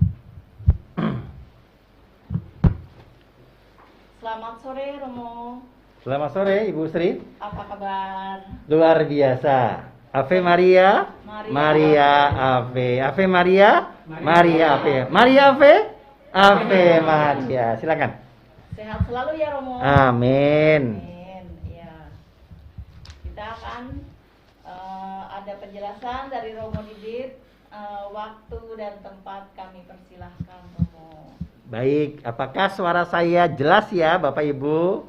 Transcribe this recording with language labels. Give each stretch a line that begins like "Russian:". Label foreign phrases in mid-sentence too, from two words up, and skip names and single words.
Indonesian: Selamat sore Romo. Selamat sore Ibu Sri. Apa kabar? Luar biasa.
Latin: Ave Maria, Maria Ave. Ave Maria, Maria Ave. Maria Ave, Ave Maria.
Indonesian: Silakan. Sehat selalu ya Romo. Amin. Amin. Ya. Kita akan ada penjelasan dari Romo Didit. Waktu dan tempat kami persilahkan Romo. Baik, apakah suara saya jelas ya Bapak Ibu?